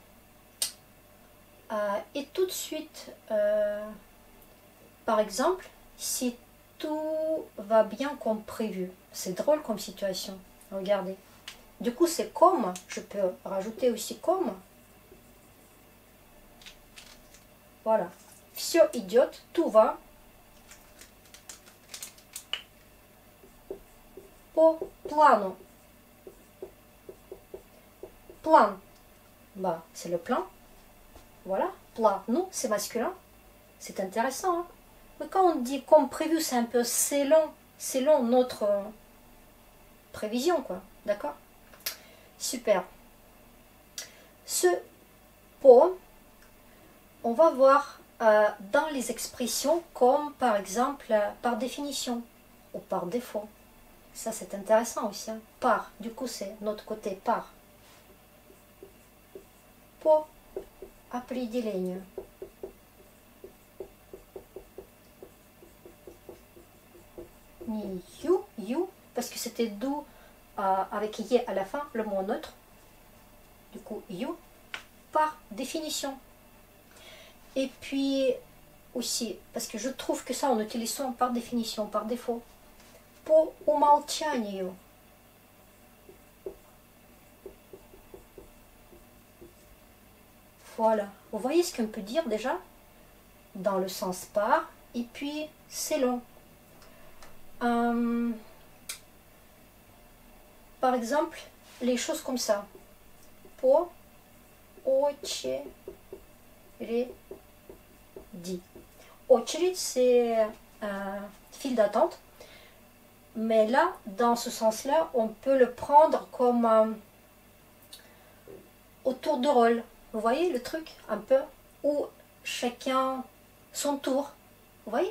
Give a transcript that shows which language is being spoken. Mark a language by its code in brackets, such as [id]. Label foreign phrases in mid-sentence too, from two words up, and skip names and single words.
[fr] Et tout de suite, par exemple, si tout va bien comme prévu, c'est drôle comme situation, regardez. Du coup, c'est comme, je peux rajouter aussi comme. Voilà. [ru] Все идет, [fr] tout va [ru] по плану. [fr] Plan, bah, c'est le plan. Voilà. Plat, nous, c'est masculin. C'est intéressant. Hein? Mais quand on dit comme prévu, c'est un peu selon notre prévision, quoi. D'accord? Super. Ce pot, on va voir dans les expressions comme par exemple par définition ou par défaut. Ça c'est intéressant aussi. Hein. Par, du coup c'est notre côté par. [ru] По определению. Ni you, [fr] parce que c'était d'où avec yé à la fin, le mot neutre. Du coup, you, par définition. Et puis aussi, parce que je trouve que ça, on utilise ça par définition, par défaut. [ru] По умолчанию. [fr] Voilà. Vous voyez ce qu'on peut dire déjà? Dans le sens par, et puis c'est long. Par exemple, les choses comme ça. [ru] По очереди. Очередь, [fr] c'est file d'attente. Mais là, dans ce sens-là, on peut le prendre comme au tour de rôle. Vous voyez le truc un peu? Où chacun son tour. Vous voyez?